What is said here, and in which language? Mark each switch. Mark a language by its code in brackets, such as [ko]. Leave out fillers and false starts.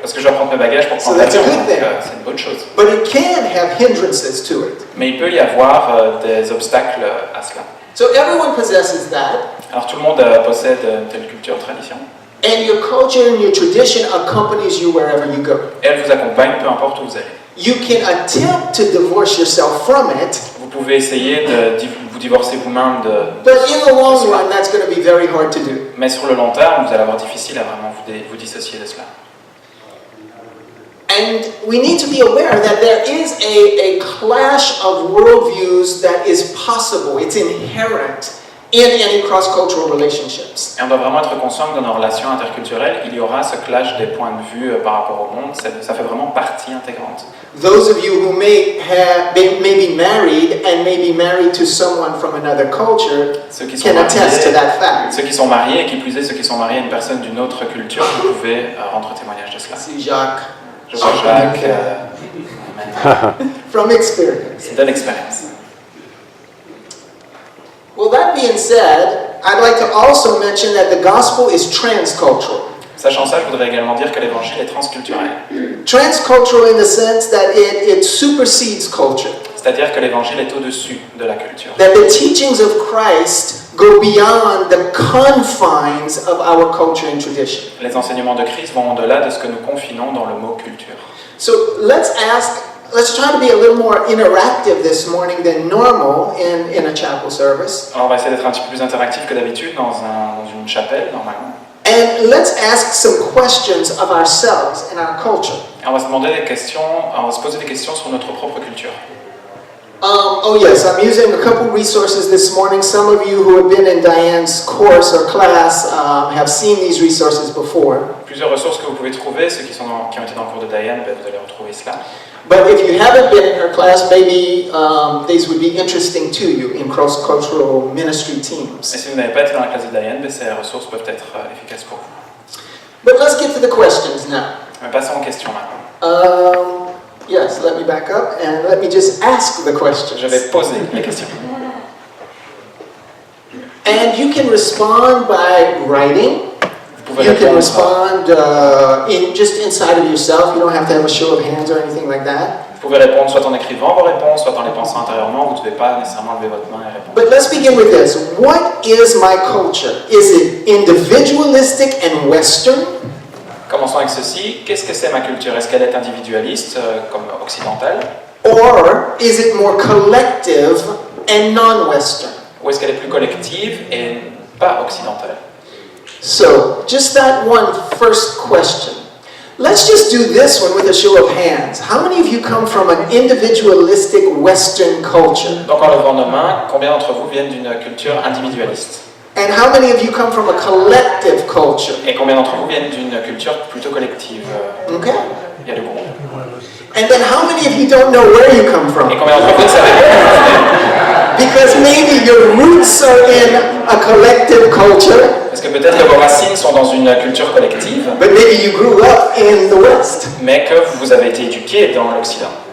[fr] Parce que je dois prendre mes bagages pour prendre l'avion, donc c'est une bonne chose. [en] But it can have hindrances to it. [fr] Mais il peut y avoir des obstacles à cela. [en] So everyone possesses that. [fr] Alors tout le monde possède telle culture, tradition. [en] And your culture and your tradition accompanies you wherever you go. [fr] Et elle vous accompagne peu importe où vous allez. [en] You can attempt to divorce yourself from it. [fr] Vous pouvez essayer de vous divorcer vous-même de. [en] But in the long run, that's going to be very hard to do. [fr] Mais sur le long terme, vous allez avoir difficile à vraiment vous dissocier de cela. [en] And we need to be aware that there is a clash of worldviews that is possible. It's inherent in any cross-cultural relationships. [fr] Et on doit vraiment être conscient que dans nos relations interculturelles, il y aura ce clash des points de vue par rapport au monde. Ça fait vraiment partie intégrante. [en] Those of you who may be married and may be married to someone from another culture can attest to that fact. [fr] Ceux qui sont mariés, et qui plus est ceux qui sont mariés à une personne d'une autre culture, vous pouvez rendre témoignage de cela. C'est Jacques. Je vois Jacques. [en] From experience. [fr] C'est de l'expérience. [en] Well, that being said, I'd like to also mention that the gospel is transcultural. [fr] Sachant ça, je voudrais également dire que l'évangile est transculturel. [en] Transcultural in the sense that it supersedes culture. [fr] C'est-à-dire que l'évangile est au-dessus de la culture. [en] That the teachings of Christ go beyond the confines of our culture and tradition. [fr] Les enseignements de Christ vont au-delà de ce que nous confinons dans le mot culture. [en] So let's try to be a little more interactive this morning than normal in a chapel service. [fr] Alors on va essayer d'être un petit peu plus interactif que d'habitude dans une chapelle normalement. [en] And let's ask some questions of ourselves and our culture. [fr] Et on va se poser des questions sur notre propre culture. [en] Oh yes, I'm using a couple resources this morning. Some of you who have been in Diane's course or class have seen these resources before. [fr] Plusieurs ressources que vous pouvez trouver, ceux qui ont été dans le cours de Diane, vous allez retrouver cela. [en] But if you haven't been in her class, maybe these would be interesting to you in cross-cultural ministry teams. [fr] Et si vous n'avez pas été dans la classe de Diane, ces ressources peuvent être efficaces pour vous. [en] But let's get to the questions now. [fr] Mais passons aux questions maintenant. [en] Yes, let me back up and let me just ask the questions. [fr] Je vais poser les questions. [en] And you can respond by writing. [fr] Vous pouvez [en] You can [fr] répondre. [en] respond just inside of yourself. You don't have to have a show of hands or anything like that. [fr] Vous pouvez répondre soit en écrivant vos réponses, soit en les pensant intérieurement. Vous ne devez pas nécessairement lever votre main et répondre. [en] But let's begin with this. What is my culture? Is it individualistic and Western? [fr] Commençons avec ceci. Qu'est-ce que c'est ma culture? Est-ce qu'elle est individualiste, comme occidentale? [en] Or is it more collective and non-Western? [fr] Ou est-ce qu'elle est plus collective et pas occidentale? [en] So, just that one first question. Let's just do this one with a show of hands. How many of you come from an individualistic Western culture? [fr] Donc en levant nos mains, combien d'entre vous viennent d'une culture individualiste? [en] And how many of you come from a collective culture? [fr] Et combien d'entre vous viennent d'une culture plutôt collective? [en] Okay. [fr] Il y a le groupe. [en] And then how many of you don't know where you come from? [fr] Et combien d'entre vous ne savez pas? [en] Because maybe your roots are in a collective culture, [fr] Parce que peut-être que vos racines sont dans une culture collective, [en] but maybe you grew up in the West. [fr] mais que vous avez été éduqué dans l'Occident.